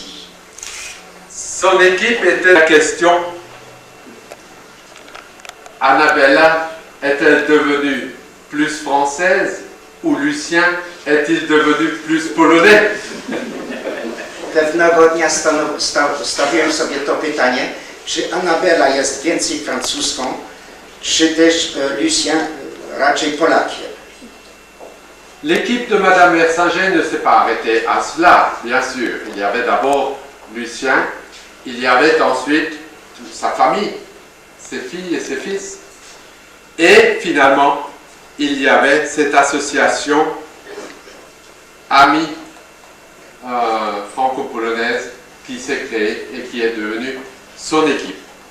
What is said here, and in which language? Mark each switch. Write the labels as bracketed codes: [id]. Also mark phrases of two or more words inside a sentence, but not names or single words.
[fr] Son équipe était la question: Annabella est-elle devenue plus française ou Lucien est-il devenu plus polonais? [pl] Pewnego dnia stawiłem sobie to pytanie, czy Anabela jest więcej francuską, czy też Lucien raczej Polakiem. [fr] L'équipe de Madame Wersanger ne s'est pas arrêtée à cela, bien sûr. Il y avait d'abord Lucien, il y avait ensuite sa famille, ses filles et ses fils. Et finalement, il y avait cette association amie franco-polonaise qui s'est créée et qui est devenue son équipe.